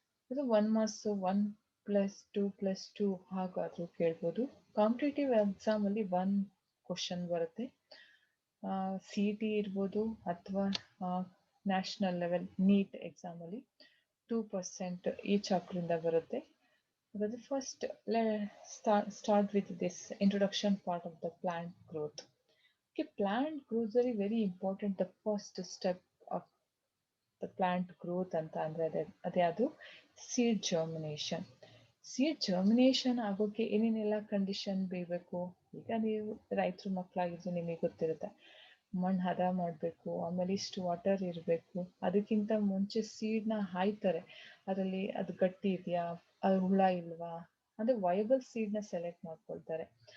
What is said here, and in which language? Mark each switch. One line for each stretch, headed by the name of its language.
Kannada: ಅದು 1 ಮಾರ್ಕ್ಸ್ 1+2+2 ಹಾಗಾದರೂ ಕೇಳ್ಬೋದು. ಕಾಂಪಿಟೇಟಿವ್ ಎಕ್ಸಾಮಲ್ಲಿ 1 ಕ್ವಶನ್ ಬರುತ್ತೆ. CET ಇರ್ಬೋದು ಅಥವಾ ನ್ಯಾಷನಲ್ ಲೆವೆಲ್ ನೀಟ್ ಎಕ್ಸಾಮಲ್ಲಿ 2% ಈ ಚಾಪ್ಟರಿಂದ ಬರುತ್ತೆ.
English: The first, let's start with this introduction part of the plant growth. Okay, plant growth is very important. The first step of the plant growth ಅಂತ ಅಂದರೆ ಅದ್ಯಾವುದು? Seed germination.
Kannada: ಸೀಡ್ ಜರ್ಮಿನೇಷನ್ ಆಗೋಕ್ಕೆ ಏನೇನೆಲ್ಲ condition ಬೇಕು? ಈಗ ನೀವು ರೈತರ ಮಕ್ಕಳಾಗಿದ್ದು ನಿಮಗೆ ಗೊತ್ತಿರುತ್ತೆ. ಮಣ್ಣು ಹದ ಮಾಡಬೇಕು, ಆಮೇಲೆ ಇಷ್ಟು ವಾಟರ್ ಇರಬೇಕು. ಅದಕ್ಕಿಂತ ಮುಂಚೆ ಸೀಡ್ನ ಹಾಯ್ತಾರೆ, ಅದರಲ್ಲಿ ಅದು ಗಟ್ಟಿ ಇದೆಯಾ, ಅದು ಹುಳ ಇಲ್ವಾ, ಅಂದರೆ ವಯಬಲ್ ಸೀಡ್ನ ಸೆಲೆಕ್ಟ್ ಮಾಡ್ಕೊಳ್ತಾರೆ.